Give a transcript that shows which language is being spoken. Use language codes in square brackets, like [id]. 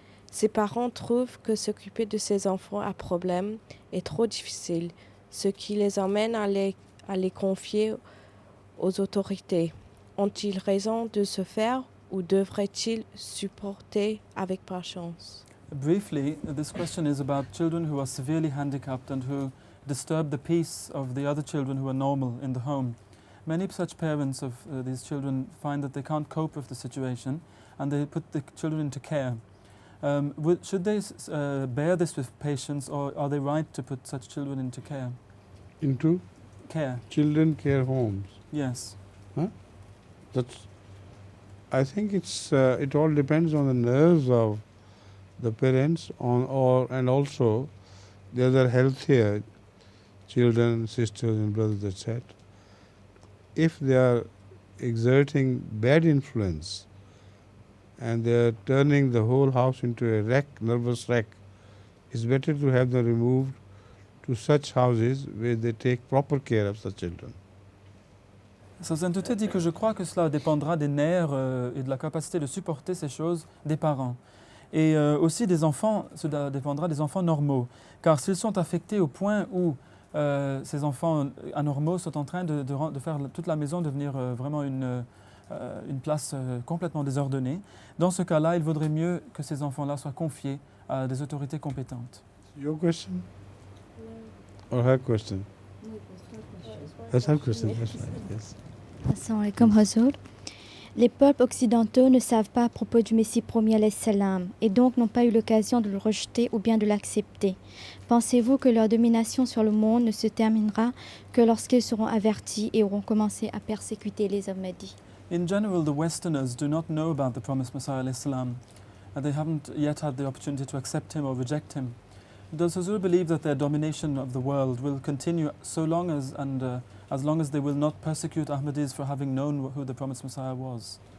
[fr] Ces parents trouvent que s'occuper de ces enfants à problème est trop difficile, ce qui les emmène à les confier aux autorités. Ont-ils raison de se faire ou devraient-ils supporter avec patience? [en] Briefly, this question is about children who are severely handicapped and who disturb the peace of the other children who are normal in the home. Many such parents of these children find that they can't cope with the situation and they put the children into care. Should they bear this with patience, or are they right to put such children into care? Into? Care. Children care homes. Yes. Huh? I think it all depends on the nerves of the parents and also the other healthier children, sisters and brothers, etc. If they are exerting bad influence and they are turning the whole house into a wreck, nervous wreck, it's better to have them removed to such houses where they take proper care of the children. [fr] Sa Sainteté dit que je crois que cela dépendra des nerfs et de la capacité de supporter ces choses des parents. Et aussi des enfants, cela dépendra des enfants normaux. Car s'ils sont affectés au point où ces enfants anormaux sont en train de faire toute la maison devenir vraiment une place complètement désordonnée, dans ce cas-là, il vaudrait mieux que ces enfants-là soient confiés à des autorités compétentes. [en] Your question? Or her question? That's her question, that's right, yes. Assalamu alaikum Hazur. [fr] Les peuples occidentaux ne savent pas à propos du Messie premier alayhi salam et donc n'ont pas eu l'occasion de le rejeter ou bien de l'accepter. Pensez-vous que leur domination sur le monde ne se terminera que lorsqu'ils seront avertis et auront commencé à persécuter les Ahmadis? [en] In general, the Westerners do not know about the promised Messiah alayhi salam, and they haven't yet had the opportunity to accept him or reject him. Does Hazur believe that their domination of the world will continue so long as long as they will not persecute Ahmadis for having known who the promised Messiah was?